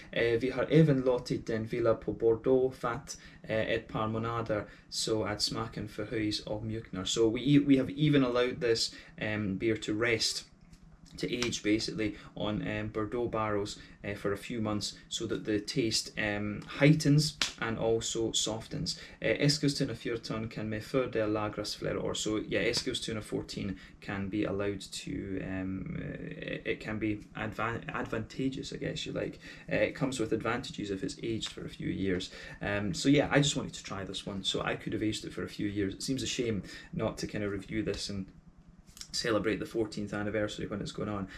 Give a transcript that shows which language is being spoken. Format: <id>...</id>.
<sv>Vi har även låtit den vila på Bordeaux-fat ett par månader så att smaken förhöjs och mjuknar.</sv> <en>So we have even allowed this beer to rest, to age basically on Bordeaux barrels for a few months, so that the taste heightens and also softens.</en> <sv>Eskilstuna 14 kan med fördel lagras flera år.</sv> <en>So yeah, Eskilstuna 14 can be allowed to, it can be advantageous, I guess you like. It comes with advantages if it's aged for a few years. So yeah, I just wanted to try this one, so I could have aged it for a few years. It seems a shame not to kind of review this and celebrate the 14th anniversary when it's going on.</en>